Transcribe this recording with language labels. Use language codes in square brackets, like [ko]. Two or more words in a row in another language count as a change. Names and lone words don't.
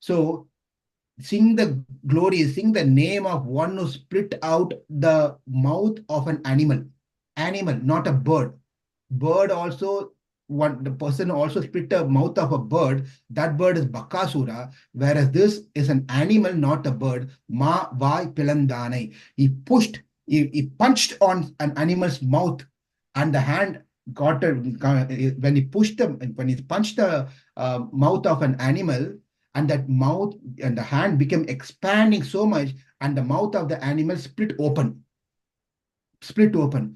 [en] So sing the glory, sing the name of one who split out the mouth of an animal, not a bird. Bird also, one the person also split the mouth of a bird. That bird is Bakasura, whereas this is an animal, not a bird. Ma vai pilandanai. He punched on an animal's mouth, and the hand got a, when he punched the mouth of an animal, and that mouth and the hand became expanding so much, and the mouth of the animal split open.